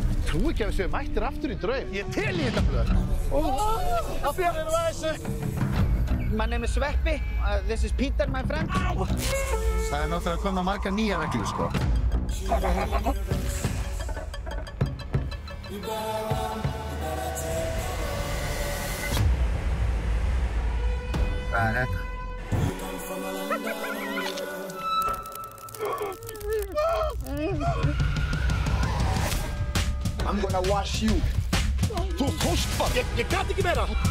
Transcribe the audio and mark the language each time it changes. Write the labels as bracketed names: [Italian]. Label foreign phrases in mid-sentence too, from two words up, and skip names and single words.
[Icelandic] trúi ekki að við séum mættir aftur í draum. Ég tel í þetta blöð. Af því að við erum að þessu. [English] My name is Sveppi. This is Peter, my friend. [Icelandic] Það náttúrulega komna margar nýjar reglur, sko. Hvað þetta? [English] I'm gonna wash you. [Icelandic] Þú tókst bara. Ég gat ekki meira.